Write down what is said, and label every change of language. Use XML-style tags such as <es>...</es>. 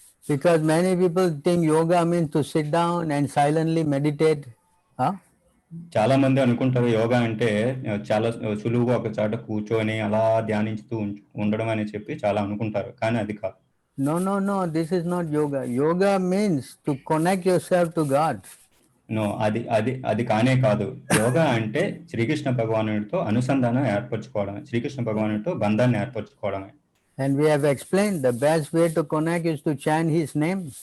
<en>Because many people think yoga means to sit down and silently meditate.</en> <te>చాలా మంది అనుకుంటారు యోగా అంటే చాలా సులువుగా ఒక చోట కూర్చొని అలా ధ్యానించుతూ ఉండడం అని చెప్పి చాలా అనుకుంటారు, కానీ అది కాదు.</te> <en>No, this is not yoga. Yoga means to connect yourself to God.</en> <te>No, అది కానే కాదు. యోగా అంటే శ్రీకృష్ణ భగవానుడితో అనుసంధానం ఏర్పరచుకోవడమే, శ్రీకృష్ణ భగవానుడితో బంధాన్ని ఏర్పరచుకోవడమే.</te> <en>And we have explained the best way to connect is to chant his name.</en>